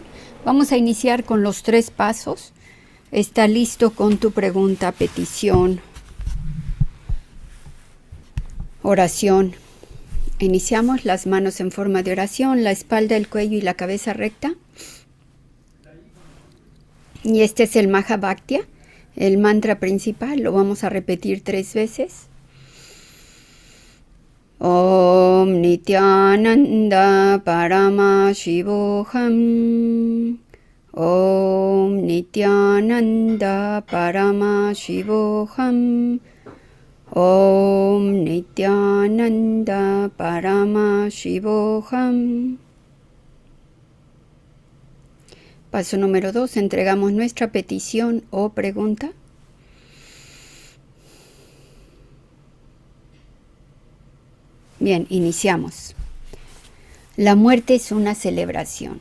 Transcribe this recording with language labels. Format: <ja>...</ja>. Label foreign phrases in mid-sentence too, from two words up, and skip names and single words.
<es>Vamos a iniciar con los 3 pasos. ¿Está listo con tu pregunta, petición, oración? Iniciamos las manos en forma de oración, la espalda, el cuello y la cabeza recta. Y este es el Mahabhakya, el mantra principal. Lo vamos a repetir 3 veces.</es> <sa>Om Nityananda Parama Shivoham. Om Nityananda Parama Shivoham. Om Nityananda Parama Shivoham.</sa> <es>Paso número 2. Entregamos nuestra petición o pregunta. Bien, iniciamos. La muerte es una celebración.</es>